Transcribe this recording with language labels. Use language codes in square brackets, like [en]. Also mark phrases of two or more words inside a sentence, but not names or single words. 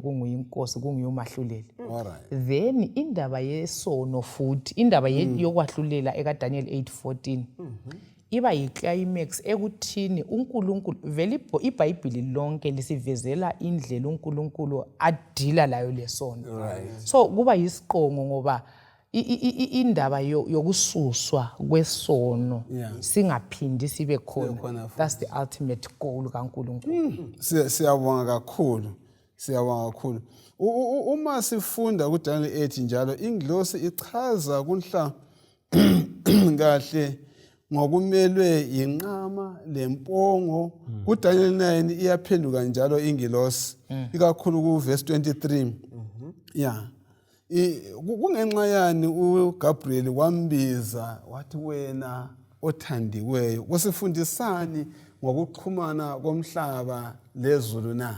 [nd] kunguye inkosi kunguye umahluleli then indaba yesono futhi indaba yokwahlulela eka Daniel 8:14 iba yiclimax ekuthini uNkulunkulu vele iBhayibheli lonke lisivezela indlela uNkulunkulu adila layo lesono so kuba yisiqongo ngoba indaba yokususwa kwesono singaphindi sibe khona [en] that's the ultimate goal [nd] kaNkulunkulu siyabonga kakhulu uma sifunda kuDaniel 8 njalo ingilosi ichaza kunhla kahle ngokumelwe inqama lempongo kuDaniel 9 iyaphenduka njalo ingilosi ikakhulu ku verse 23 kungenxa yani uGabriel wambiza wathi wena othandiweyo kusifundisani ngokuxhumana komhlaba lezulu na